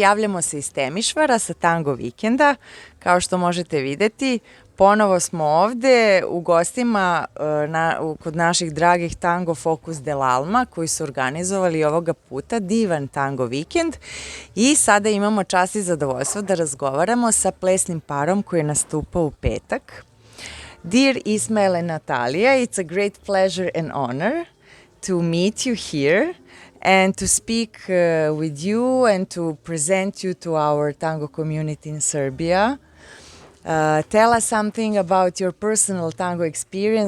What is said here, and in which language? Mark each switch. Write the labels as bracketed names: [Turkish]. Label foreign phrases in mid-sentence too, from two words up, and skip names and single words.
[Serbian] Javljamo se iz Temišvara sa tango vikenda. Kao što možete videti, ponovo smo ovde u gostima kod naših dragih Tango Focus del Alma koji su organizovali ovoga puta divan tango vikend i sada imamo čast i zadovoljstvo da razgovaramo sa plesnim parom koji je nastupao u petak. [English] Dear Ismael and Natalia, it's a great pleasure and honor to meet you here and to speak with you and to present you to our tango community in Serbia. Tell us something about your personal tango experience.